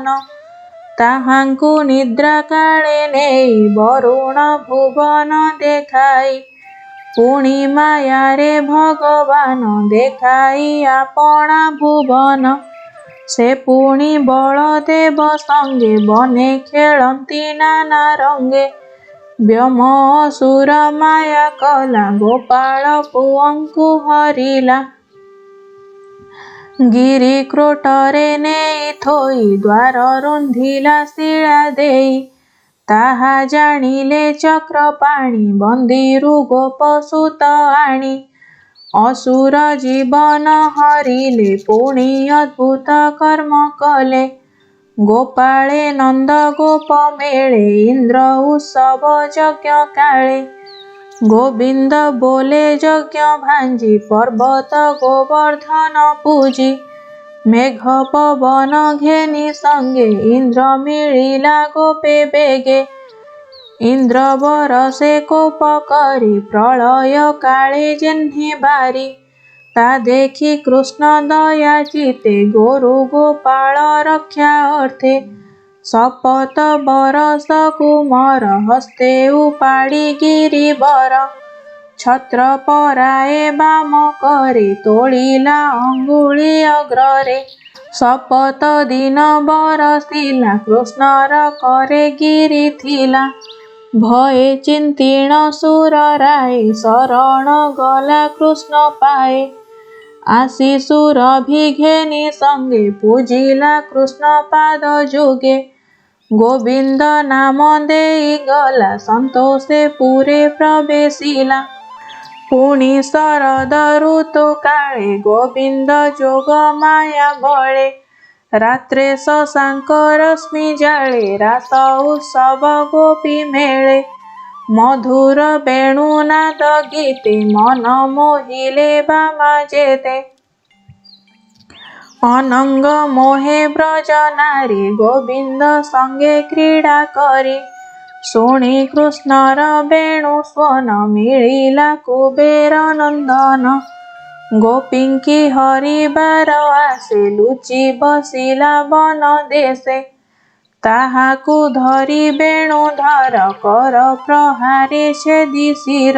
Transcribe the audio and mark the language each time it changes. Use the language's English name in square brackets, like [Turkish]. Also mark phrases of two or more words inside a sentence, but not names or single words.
[Odia] ତାହାଙ୍କୁ ନିଦ୍ରା କାଳେ ନେଇ ବରୁଣ ଭୁବନ ଦେଖାଇ। ପୁଣି ମାୟାରେ ଭଗବାନ ଦେଖାଇ ଆପଣା ଭୁବନ। ସେ ପୁଣି ବଳଦେବ ସଙ୍ଗେ ବନେ ଖେଳନ୍ତି ନାନା ରଙ୍ଗେ। ବ୍ୟୋମ ଅସୁର ମାୟା କଳା ଗୋପାଳ ପୁଅଙ୍କୁ ହରିଲା। ଗିରି କ୍ରୋଟରେ ନେଇ ଥୋଇ ଦ୍ୱାର ରୁନ୍ଧିଲା ଶିଳା ଦେଇ। ତାହା ଜାଣିଲେ ଚକ୍ରପାଣି ବନ୍ଦୀରୁ ଗୋପସୁତ ଆଣି। ଅସୁର ଜୀବନ ହରିଲେ ପୁଣି ଅଦ୍ଭୁତ କର୍ମ କଲେ। ଗୋପାଳେ ନନ୍ଦ ଗୋପ ମେଳେ ଇନ୍ଦ୍ର ଉତ୍ସବ ଯଜ୍ଞ କାଳେ। ଗୋବିନ୍ଦ ବୋଲେ ଯଜ୍ଞ ଭାଙ୍ଗି ପର୍ବତ ଗୋବର୍ଦ୍ଧନ ପୂଜି। ମେଘ ପବନ ଘେନି ସଙ୍ଗେ ଇନ୍ଦ୍ର ମିଳିଲା ଗୋପେ ବେଗେ। ଇନ୍ଦ୍ର ବରଷେ କୋପ କରି ପ୍ରଳୟ କାଳେ ଯେହ୍ନେ ବାରି। ତା ଦେଖି କୃଷ୍ଣ ଦୟା ଚିତ୍ତେ ଗୋରୁ ଗୋପାଳ ରକ୍ଷା ଅର୍ଥେ। ଶପଥ ବରଷ କୁମାର ହସ୍ତେ ଉପାଡ଼ି ଗିରିବର। ଛତ୍ର ପରାଏ ବାମ କରେ ତୋଳିଲା ଅଙ୍ଗୁଳି ଅଗ୍ରେ। ଶପଥ ଦିନ ବରଷିଲା କୃଷ୍ଣର କରେ ଗିରି ଥିଲା। ଭୟେ ଚିନ୍ତୀର୍ଣ୍ଣ ସୁର ରାୟ ଶରଣ ଗଲା କୃଷ୍ଣ ପାଏ। ଆସି ସୁର ଭିଘେନି ସଙ୍ଗେ ପୂଜିଲା କୃଷ୍ଣ ପାଦ ଯୁଗେ। ଗୋବିନ୍ଦ ନାମ ଦେଇ ଗଲା ସନ୍ତୋଷେ ପୁରେ ପ୍ରବେଶିଲା। ପୁଣି ଶରଦ ଋତୁ କାଳେ ଗୋବିନ୍ଦ ଯୋଗ ମାୟା ବଳେ। ରାତ୍ରେ ଶଶାଙ୍କ ରଶ୍ମି ଜାଳେ ରାସ ଉତ୍ସବ ଗୋପୀ ମେଳେ। ମଧୁର ବେଣୁନାଦ ଗୀତେ ମନ ମୋହିଲେ ବାମା ଯେତେ। ଅନଙ୍ଗ ମୋହେ ବ୍ରଜ ନାରୀ ଗୋବିନ୍ଦ ସଙ୍ଗେ କ୍ରୀଡ଼ା କରି। ଶୁଣି କୃଷ୍ଣର ବେଣୁ ସ୍ୱନ ମିଳିଲା କୁବେର ନନ୍ଦନ। ଗୋପୀଙ୍କି ହରିବାର ଆଶେ ଲୁଚି ବସିଲା ବନ ଦେଶେ। ତାହାକୁ ଧରି ବେଣୁଧର କର ପ୍ରହାରେ ଛେଦି ଶିର।